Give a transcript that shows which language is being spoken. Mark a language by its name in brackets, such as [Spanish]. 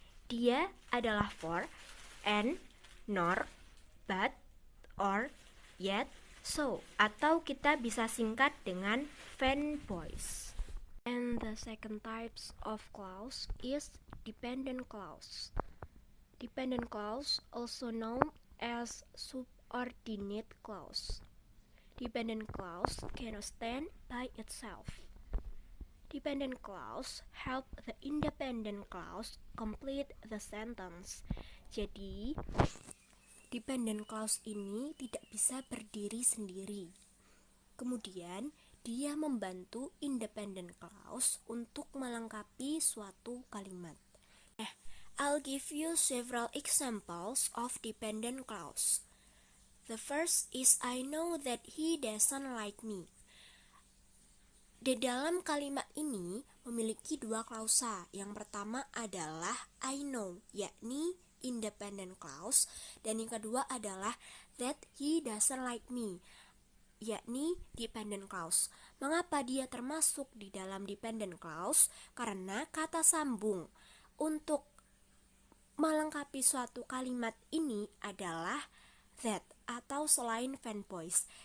[Indonesian] Dia adalah [English] for, and, nor, but, or, yet, so, [Indonesian] atau kita bisa singkat dengan fanboys. [English] And the second types of clause is dependent clause. Dependent clause, also known as subordinate clause. Dependent clause cannot stand by itself. Dependent clause help the independent clause complete the sentence. [Indonesian] Jadi, dependent clause ini tidak bisa berdiri sendiri. Kemudian, dia membantu independent clause untuk melengkapi suatu kalimat. [English] I'll give you several examples of dependent clause. The first is I know that he doesn't like me. [Indonesian] Di dalam kalimat ini memiliki dua klausa. Yang pertama adalah [English] I know, [Indonesian] yakni independent clause, dan yang kedua adalah [English] that he doesn't like me, [Indonesian] yakni dependent clause. Mengapa dia termasuk di dalam dependent clause? Karena kata sambung untuk melengkapi suatu kalimat ini adalah that atau selain fanboys.